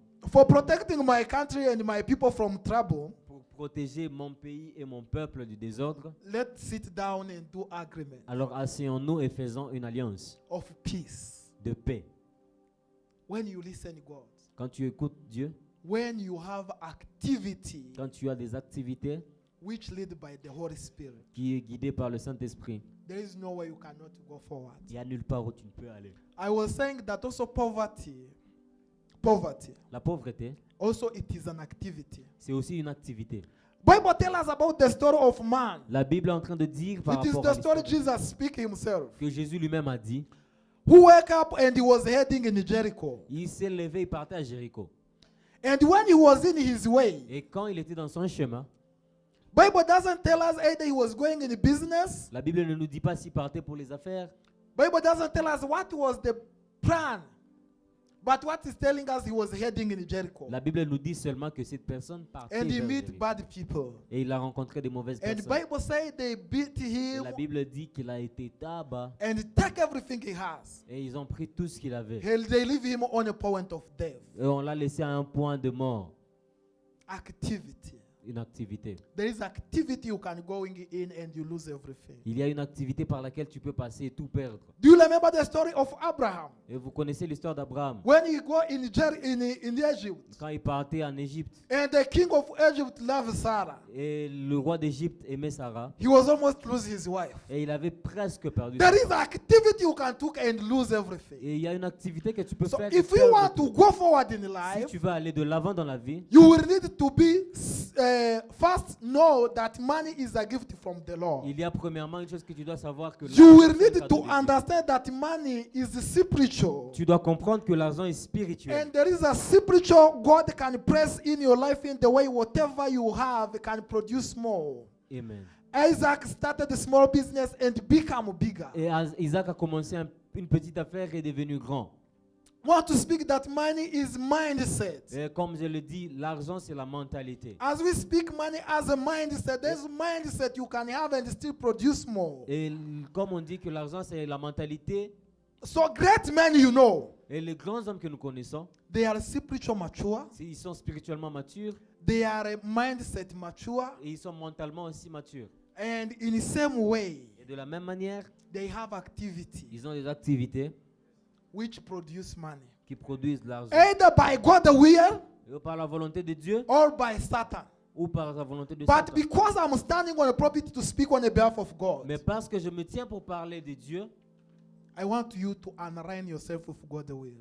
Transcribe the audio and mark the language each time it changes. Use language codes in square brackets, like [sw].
[en] For protecting my country and my people from trouble, [fr] pour protéger mon pays et mon peuple du désordre, [en] let's sit down and do agreement [fr] alors asseyons-nous et faisons une alliance [en] of peace. [fr] de paix. [en] When you listen God, [fr] Quand tu écoutes Dieu, [en] when you have activity [fr] quand tu as des activités [en] which lead by the Holy Spirit, [fr] qui est guidée par le Saint-Esprit, [en] there is no way you cannot go forward. [fr] il n'y a nulle part où tu ne peux aller. [en] I was saying that also poverty, [fr] La pauvreté, [en] also it is an activity. [fr] c'est aussi une activité. [en] Bible tells us about the story of man. [fr] La Bible est en train de dire par [en] It is [fr] rapport [en] the [fr] à [en] story [fr] l'histoire [en] Jesus speak himself. [fr] que Jésus lui-même a dit. [en] Who woke up and he was heading in Jericho. [fr] Il s'est levé, il partait à Jéricho. [en] And when he was in his way, [fr] Et quand il était dans son chemin, [en] Bible doesn't tell us either he was going in business. [fr] la Bible ne nous dit pas s'il partait pour les affaires. [en] Bible doesn't tell us what was the plan. But what is telling us he was heading in Jericho. [fr] La Bible nous dit seulement que cette personne partait [en] And he [fr] vers [en] meet [fr] Jéricho. [en] bad people. [fr] Et il a rencontré des mauvaises [en] And [fr] personnes. [en] Bible say they beat [fr] Et [en] him [fr] la Bible dit qu'il a été tabac. [en] and take everything he has. [fr] Et ils ont pris tout ce qu'il avait. [en] They leave him on a point of death. [fr] Et on l'a laissé à un point de mort. [en] Activity. [fr] Une activité. [en] There is activity you can go in and you lose everything. [fr] Il y a une activité par laquelle tu peux passer et tout perdre. [en] Do you remember the story of Abraham? [fr] Et vous connaissez l'histoire d'Abraham. [en] When he go in Egypt, [fr] Quand il partait en Égypte. [en] and the king of Egypt loved Sarah. [fr] Et le roi d'Égypte aimait Sarah. [en] He was almost losing his wife. [fr] Et il avait presque perdu [en] There [fr] sa [en] is [fr] femme. [en] activity you can take and lose everything. [fr] Et il y a une activité que tu peux [en] So [fr] faire. [en] if [fr] et [en] you [fr] perdre [en] want [fr] tout. [en] to go forward in [fr] Si [en] life, [fr] tu veux aller de l'avant dans la vie, [en] you will need to be first know that money is a gift from the Lord. [fr] il y a premièrement une chose que tu dois savoir que [en] You will [fr] l'argent, c'est un [en] need [fr] cadeau [en] to [fr] de Dieu. [en] understand that money is spiritual. [fr] Tu dois comprendre que l'argent est spirituel. [en] And there is a spiritual God can press in your life in the way whatever you have can produce more. Amen. Isaac started a small business and become bigger. [fr] Et Isaac a commencé une petite affaire et est devenu grand. [en] Want to speak that money is mindset. [fr] Et comme je le dis, l'argent c'est la mentalité. [en] As we speak money as a mindset, there's mindset you can have and still produce more. [fr] Et comme on dit que l'argent c'est la mentalité, [en] So great men you know, [fr] et les grands hommes que nous connaissons, [en] they are spiritual mature, [fr] ils sont spirituellement matures [en] they are a mindset mature, [fr] et ils sont mentalement aussi matures. [en] and in the same way, [fr] Et de la même manière, [en] they have activity [fr] ils ont des activités [en] which produce money. [fr] qui produisent de l'argent. [en] Either by God's will [fr] Et par la volonté de Dieu [en] or by Satan. [fr] ou par la volonté de [en] But [fr] Satan. [en] because I'm standing on a pulpit to speak on the behalf of God, [fr] Mais parce que je me tiens pour parler de Dieu, [en] I want you to align yourself with God's will.